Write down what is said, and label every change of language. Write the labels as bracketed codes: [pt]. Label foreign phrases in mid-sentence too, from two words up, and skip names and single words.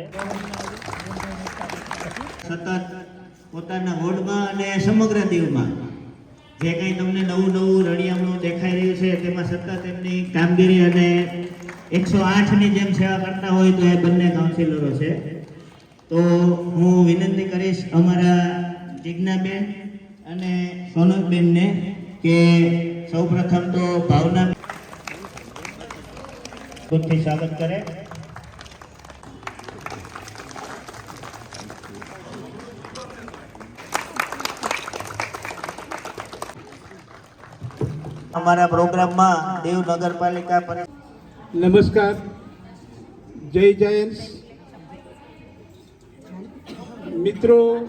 [gu] સતત પોતાના વોર્ડમાં અને સમગ્ર દીવમાં જે કંઈ તમને નવું રળિયામણું દેખાઈ રહ્યું છે તેમાં સતત એમની કામગીરી અને 108ની જેમ સેવા કરતા હોય તો એ બંને કાઉન્સિલરો છે। તો હું વિનંતી કરીશ અમારા જિજ્ઞાબેન અને સોનલબેનને કે સૌપ્રથમ તો ભાવના ખુદથી સ્વાગત કરે। [hi] हमारा प्रोग्राम में देव नगरपालिका नमस्कार, जय जायंट्स मित्रों।